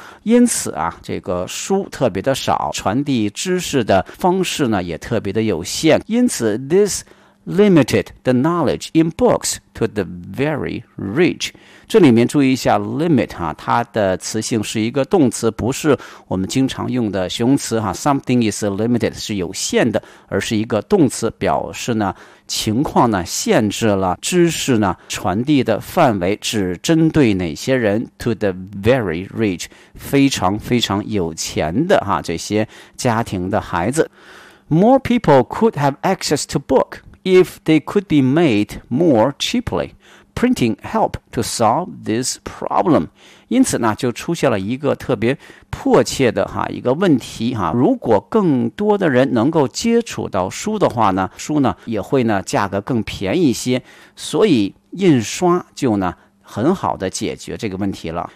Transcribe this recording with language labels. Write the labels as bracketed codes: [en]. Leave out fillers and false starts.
[zh] 因此啊这个书特别的少，传递知识的方式呢也特别的有限。因此 [en] this limited the knowledge in books to the very rich。 [zh] 这里面注意一下 limit 啊，它的词性是一个动词，不是我们经常用的形容词啊， [en] something is limited [zh] 是有限的，而是一个动词，表示呢情况呢限制了知识呢传递的范围，只针对哪些人， [en] to the very rich， [zh] 非常非常有钱的啊，这些家庭的孩子。 [en] More people could have access to book if they could be made more cheaply. Printing helped to solve this problem. [zh] 因此呢就出现了一个特别迫切的哈一个问题哈，如果更多的人能够接触到书的话呢，书呢也会呢价格更便宜一些，所以印刷就呢很好的解决这个问题了。